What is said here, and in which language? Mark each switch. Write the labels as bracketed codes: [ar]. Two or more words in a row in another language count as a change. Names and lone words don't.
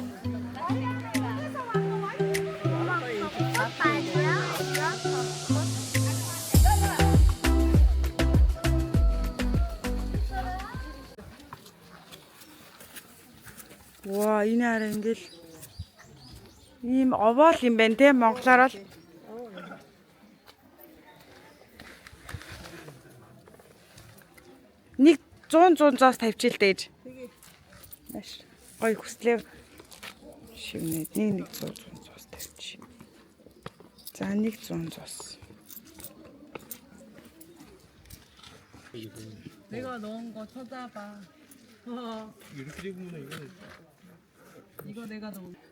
[mn] Ваа энэ арай ингээл ийм овоол юм байна те монголоор бол нэг 100-100-аас тавьчих л дээж. Маш гоё хүслээ шивнээд нэг 100-100-аас тавьчих. За нэг 100-100-аас. [ko] 내가 넣은 거 찾아봐. 이렇게 보면 이거 내가 넣은.